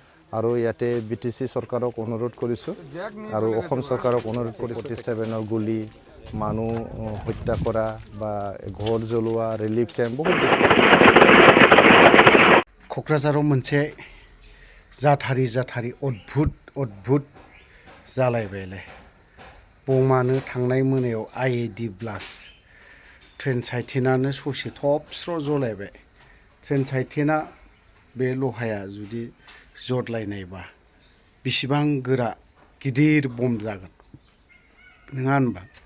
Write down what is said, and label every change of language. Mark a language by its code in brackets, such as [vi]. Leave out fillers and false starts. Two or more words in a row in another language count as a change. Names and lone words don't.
[as] আৰু ইয়াতে BTC চৰকাৰক অনুৰোধ কৰিছোঁ আৰু অসম চৰকাৰক অনুৰোধ কৰিছোঁ 47ৰ গুলি মানুহ হত্যা কৰা বা ঘৰ জ্বলোৱা [en] relief camp [as] বহুত [brx] क'क्राझाराव मोनसे जाथारि अद्भुत जालायबायलाय बमानो थांनाय मोनायाव [en] IED blast train [brx] साइथिनानो ससे थबस्र' जलायबाय ट्रेन साइथिना बे लहाया जुदि जदलायनायबा बेसेबां गोरा गिदिर बम जागोन नङा होनबा